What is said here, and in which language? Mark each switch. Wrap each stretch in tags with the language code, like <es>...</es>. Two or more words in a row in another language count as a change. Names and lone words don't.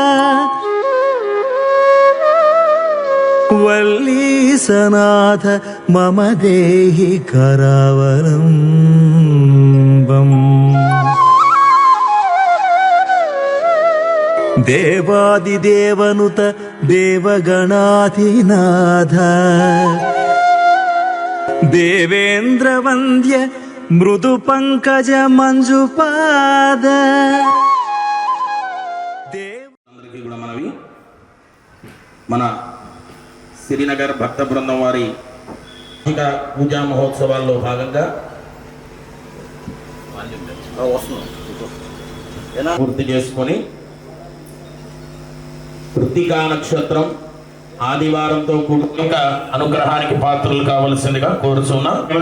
<sa>वल्लीसनाथ मम देहि करावलम्बम् देवादिदेवनुत देवगणाधिनाथ देवेन्द्रवन्द्य मृदु पंकज मंजुपाद</sa> <te>అందరికీ కూడా మనవి మన శ్రీనగర్ భక్త బృందం వారి పూజా మహోత్సవాల్లో భాగంగా పూర్తి చేసుకొని కృత్తికా నక్షత్రం ఆదివారంతో కూడుక అనుగ్రహానికి పాత్రలు కావలసిందిగా కోరుచున్నా</te>